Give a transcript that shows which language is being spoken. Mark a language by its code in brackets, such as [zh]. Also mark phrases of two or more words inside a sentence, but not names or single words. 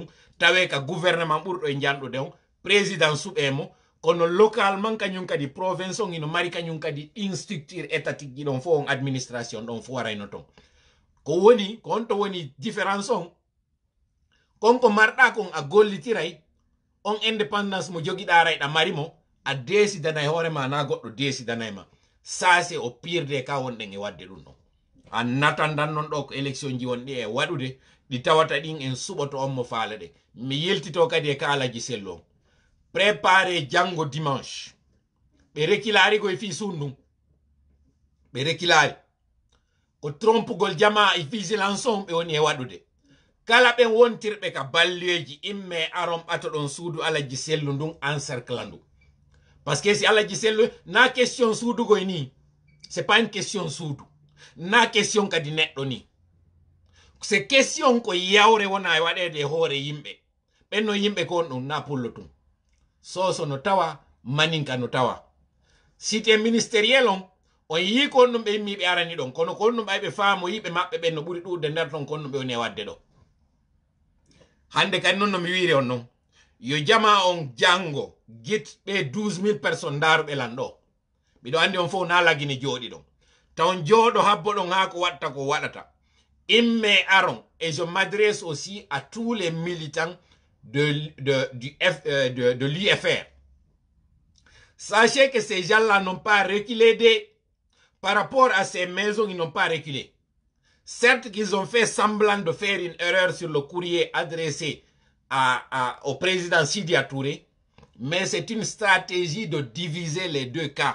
[ff] tawe ka gouvernement ɓurɗo e janɗude on président suɓemo kono localement kañum kadi province on ino mari kañum kadi ɗin [fr] structure étatique [ff] ji ɗon fof on administration ɗon fof warayno ton ko woni ko on to woni différence on konko marɗa kon a gollitiray on indépendance mo joguiɗa rayɗa mari mo a décidanay hoorema na goɗɗo décidanay ma [fr] ça c'est au pire des [ff] cas wonɗen e wadde ɗum ɗon a natandan non ɗo ko élection ji wonɗi e waɗude ɗi tawata ɗin en suɓoto on mo faala ɗe mi yeltito kadi e kaalaji sello on préparé janggo dimanche ɓe rekilari koye fi sundum ɓe rekilari ko trompugol jama e vigilance on ɓe woni e waɗude kala ɓen wontirɓe ka balleji imme aron ɓato ɗon suudu alaji sellu ndun encercle ndu [fr] parce que [ff] si alaji sellu na question suudugoy ni [fr] c'est pas une question [ff] suudu na question kadi neɗɗo ni [fr] c'est question [ff] ko yawre wona e waɗede hoore yimɓe ɓenno yimɓe ko on ɗum na pullo tum soso no tawa maninka no tawa [fr] cité ministériel [ff] on yi ko on ɗum ɓe yimmi ɓe arani ɗon kono ko on ɗum ɓay ɓe faamo yiɓe maɓɓe ɓen no ɓuri ɗuɗde nder ton kon ɗum ɓe woni e wadde ɗo hande kadi noon no mi wiiri on noon yo jama on jango git ɓe 12 000 personnes daruɓe lan ɗo miɗo andi on fof na lagine jooɗi ɗon tawon jooɗo habbo ɗon ha ko watta ko waɗata imme aron [fr] et je m'adresse aussi à tous les militants de l'UFR. Sachez que ces gens-là n'ont pas reculé par rapport à ces maisons, ils n'ont pas reculé. Certes qu'ils ont fait semblant de faire une erreur sur le courrier adressé au président Sidya Touré, mais c'est une stratégie de diviser les deux cas.